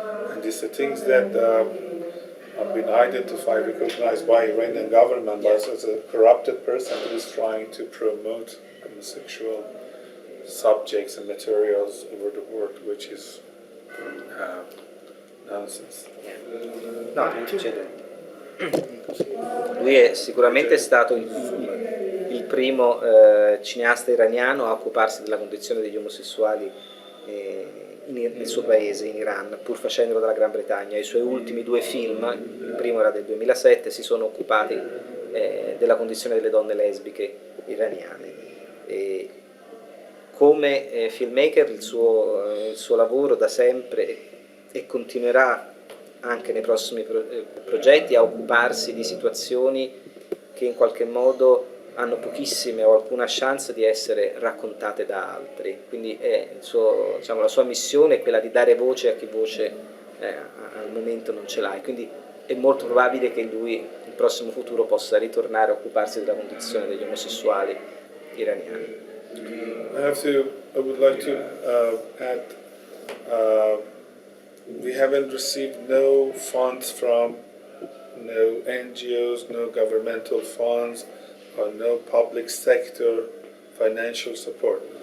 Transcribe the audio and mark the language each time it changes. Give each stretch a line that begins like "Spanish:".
English: And these are things that have been identified, recognized by Iranian government as a corrupted person who is trying to promote homosexual subjects and materials over the world, which is nonsense.
Italian: No, non succede. Lui è sicuramente stato il primo cineasta iraniano a occuparsi della condizione degli omosessuali nel suo paese, in Iran, pur facendolo dalla Gran Bretagna. I suoi ultimi 2 film, il primo era del 2007, si sono occupati della condizione delle donne lesbiche iraniane. Come filmmaker il suo lavoro da sempre e continuerà anche nei prossimi progetti a occuparsi di situazioni che in qualche modo hanno pochissime o alcuna chance di essere raccontate da altri. Quindi la sua missione è quella di dare voce a chi voce al momento non ce l'ha, e quindi è molto probabile che lui nel prossimo futuro possa ritornare a occuparsi della condizione degli omosessuali iraniani.
English: I would like to add, we haven't received no funds from no NGOs, no governmental funds, or no public sector financial support.